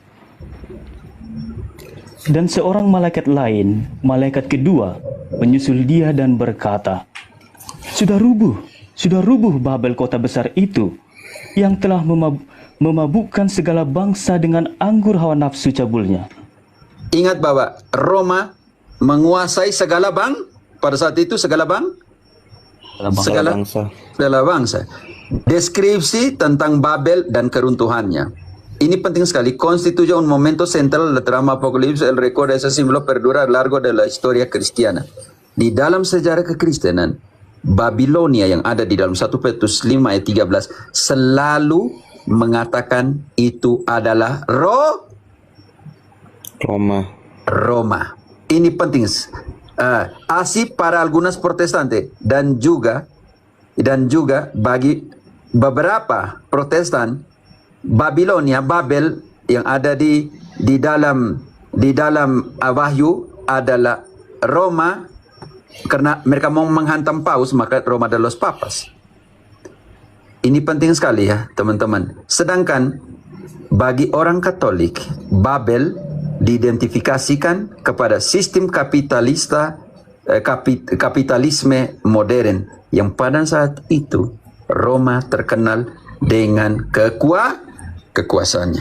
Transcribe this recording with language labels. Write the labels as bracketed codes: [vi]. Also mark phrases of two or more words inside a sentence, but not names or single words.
[id] Dan seorang malaikat lain, malaikat kedua, menyusul dia dan berkata, Sudah rubuh Babel kota besar itu, yang telah memabukkan segala bangsa dengan anggur hawa nafsu cabulnya. Ingat bahwa Roma menguasai segala pada saat itu segala bangsa. Deskripsi tentang Babel dan keruntuhannya. Ini penting sekali. [es] Constituye un momento central de la trama Apocalipsis. El recuerdo de ese símbolo perdura a lo largo de la historia cristiana. [id] Di dalam sejarah kekristenan, Babilonia yang ada di dalam 1 Petrus 5 ayat 13 selalu mengatakan itu adalah Roma. Ini penting. [es] Así para algunas protestantes [id] dan juga bagi beberapa Protestan, Babel yang ada di dalam Wahyu adalah Roma, karena mereka mau menghantam paus, maka Roma adalah [es] los papas. [id] Ini penting sekali ya teman-teman. Sedangkan bagi orang Katolik, Babel diidentifikasikan kepada sistem kapitalisme modern yang pada saat itu Roma terkenal dengan kekuasaannya.